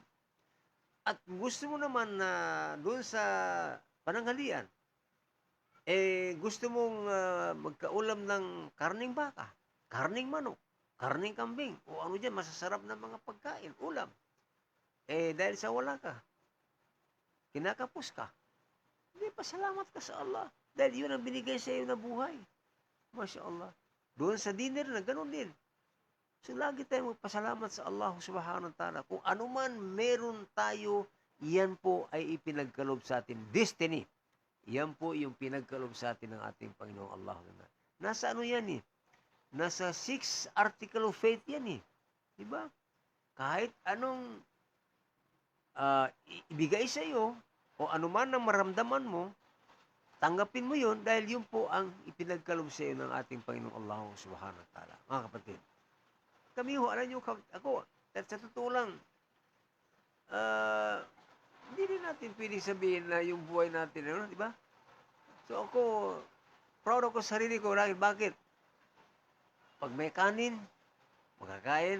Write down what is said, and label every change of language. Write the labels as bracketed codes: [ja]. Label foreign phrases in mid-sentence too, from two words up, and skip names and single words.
[tl] At gusto mo naman na doon sa pananghalian, gusto mong magkaulam ng karning baka, karning manok, karning kambing, o ano dyan, masasarap na mga pagkain, ulam. Dahil sa wala ka, kinakapos ka, hindi, pasalamat ka sa Allah. Dahil yun ang binigay sa iyo na buhay. [ar] ما شاء الله. [tl] Doon sa dinner na, ganun din. So, lagi tayong magpasalamat sa [ar] الله سبحانه وتعالى. [tl] Kung ano man meron tayo, yan po ay ipinagkalob sa atin. Destiny. Yan po yung pinagkalob sa atin ng ating Panginoong Allah. Nasa ano yan eh? Nasa 6 [en] Article of Faith [tl] yan eh. Diba? Kahit anong ibigay sa iyo, o anuman ang maramdaman mo, tanggapin mo yun dahil yun po ang ipinagkalob sa iyo ng ating Panginoong [ar] الله سبحانه وتعالى. [tl] Mga kapatid, kami ho, alam nyo, ako, at sa totoo lang, hindi rin natin pwedeng sabihin na yung buhay natin, di ba? So ako, proud ako sa sarili ko. Bakit? Pag may kanin, makakain.